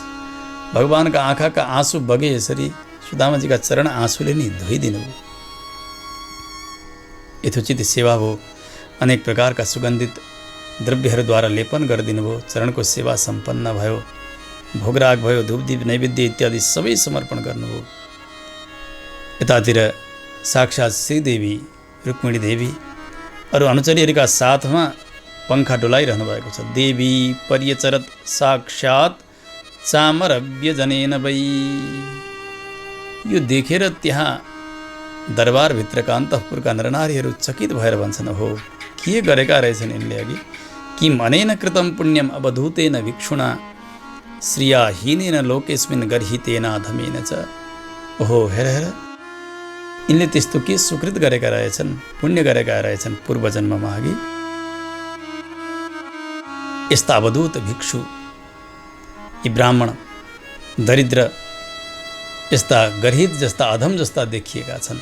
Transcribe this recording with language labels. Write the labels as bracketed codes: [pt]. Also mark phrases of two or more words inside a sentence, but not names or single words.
[ne] भगवानका आँखाका आँसु बगे यसरी सुदामाजीका चरण आँसुले नि धोइदिनुभयो। यथोचित सेवा भयो। अनेक प्रकारका सुगन्धित द्रव्यहरूद्वारा लेपन गरिदिनु भयो। चरणको सेवा सम्पन्न भयो। भोगराग भयो, धूपदीप नैवेद्य इत्यादि सबै समर्पण गर्नुभयो। यतातिर साक्षात् श्रीदेवी रुक्मिणी देवी अरू अनुचरीहरूका साथमा पङ्खा डोलाइरहनु भएको छ। [sa] देवी पर्यचरत साक्षात् चामर व्यजनेन वै। [ne] यो देखेर त्यहाँ दरबारभित्रका अन्तःपुरका नरनारीहरू चकित भएर भन्छन्, हो के गरेका रहेछन् यिनले अघि। [sa] किम अनेन कृतं पुण्यम अवधूतेन भिक्षुणा श्रियाहीनेन लोकेस्मिन् गर्हितेन अधमेन च। [ne] ओहो, हेर यिनले त्यस्तो के सुकृत गरेका रहेछन्, पुण्य गरेका रहेछन् पूर्वजन्ममा अघि। यस्ता अवधूत भिक्षु, यी ब्राह्मण दरिद्र, यस्ता गर्हित जस्ता अधम जस्ता देखिएका छन्।